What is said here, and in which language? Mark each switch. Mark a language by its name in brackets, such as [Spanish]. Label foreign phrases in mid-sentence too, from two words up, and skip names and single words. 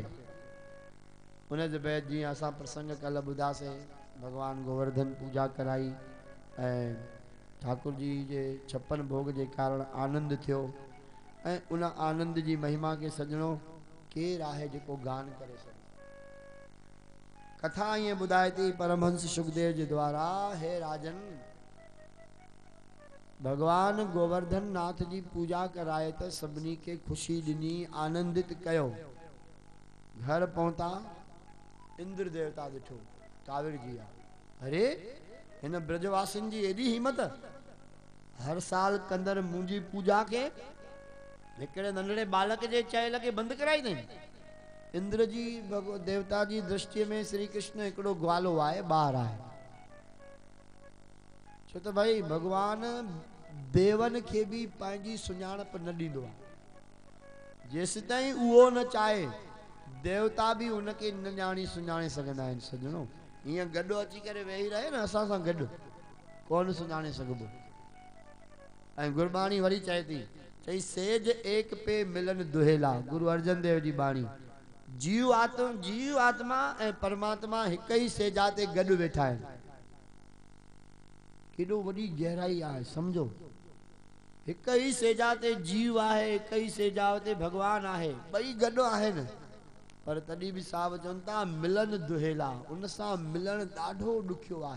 [Sindhi] उन जे बैदि जीअं असां प्रसंग कल्ह ॿुधासीं, भगवान गोवर्धन पूजा कराई ऐं ठाकुर जी जे 56 भोग जे कारण आनंद थियो, ऐं उन आनंद जी महिमा के सजणो केरु आहे जेको गान करे सघे। कथा ईअं ॿुधाए थी परमहंस सुखदेव जे द्वारा, हे राजन भगवान गोवर्धन नाथ जी पूजा कराए त सभिनी के खुशी ॾिनी, आनंदित कयो। घर पहुता, इंद्र देवता ॾिठो काविड़ जी आहे। अरे हिन ब्रजवासिन जी एॾी हिम्मत, हर साल कंदड़ मुंहिंजी पूजा के हिकिड़े नंढड़े बालक जे चए लॻे बंदि कराई अथई। इंद्र जी देवता जी दृष्टि में श्री कृष्ण हिकिड़ो ग्वालो आहे, ॿार आहे। छो त भाई भगवान देवन खे बि पंहिंजी सुञाणप न ॾींदो आहे। जेसि ताईं उहो न चाहे देवता भी उनके न ॼाणी सुञाणे सघंदा आहिनि। सजणो ईअं गॾु अची करे वेही रहे न असां सां गॾु, कोन सुञाणे सघिबो। ऐं गुरबाणी वरी चए थी, चई [Punjabi] सेज एक पे मिलन दुहेला। [Sindhi] गुरु अर्जन देव जी बाणी। जीव आत्मा ऐं परमात्मा हिक ई सेजा ते गॾु वेठा आहिनि। केॾो वॾी गहराई आहे सम्झो। हिक ई सेजा ते जीव आहे, हिक ई सेजा ते भगवान आहे, ॿई गॾु आहिनि। पर तॾहिं बि साहब चवनि था मिलन दुहेला, उन सां मिलण ॾाढो ॾुखियो आहे।